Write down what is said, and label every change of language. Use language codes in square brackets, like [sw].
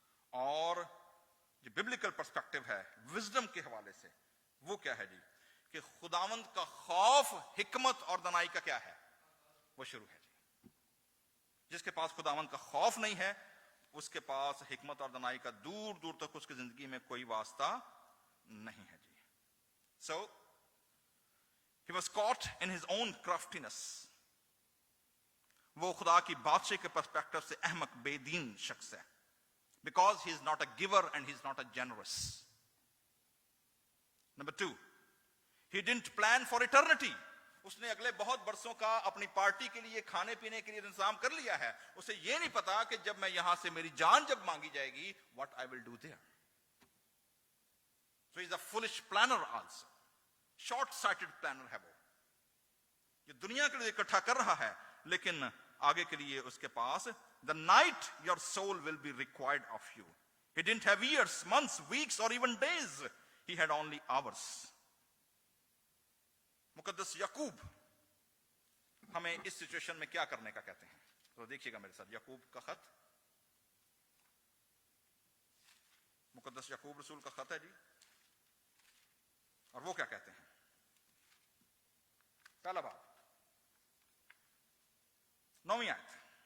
[ur] اور جو biblical perspective ہے وزڈم کے حوالے سے، وہ کیا ہے جی؟ کہ خداوند کا خوف، حکمت اور دانائی کا کیا ہے؟ وہ شروع ہے جی. جس کے پاس خداوند کا خوف نہیں ہے اس کے پاس حکمت اور دانائی کا دور دور تک اس کی زندگی میں کوئی واسطہ نہیں ہے جی. [en] So he was caught in his own craftiness. [ur] وہ خدا کی بادشاہ کے پرسپیکٹو سے احمق بے دین شخص ہے. [en] Because he is not a giver and he is not a generous. Number 2, he didn't plan for eternity. [ur] اس نے اگلے بہت برسوں کا اپنی پارٹی کے لیے کھانے پینے کے لیے انتظام کر لیا ہے. اسے یہ نہیں پتا کہ جب میں یہاں سے میری جان جب مانگی جائے گی [en] what I will do there. So he is a foolish planner also. Short-sighted planner [ur] ہے وہ. یہ دنیا کے لیے اکٹھا کر رہا ہے لیکن آگے کے لیے اس کے پاس [en] the night your soul will be required of you. He didn't have years, months, weeks or even days. He had only hours. [ur] مقدس یعقوب ہمیں اس سچویشن میں کیا کرنے کا کہتے ہیں؟ تو دیکھیے گا میرے ساتھ یعقوب کا خط. مقدس یعقوب رسول کا خط ہے جی. اور وہ کیا کہتے ہیں؟ پہلا بات 9ویں آیت.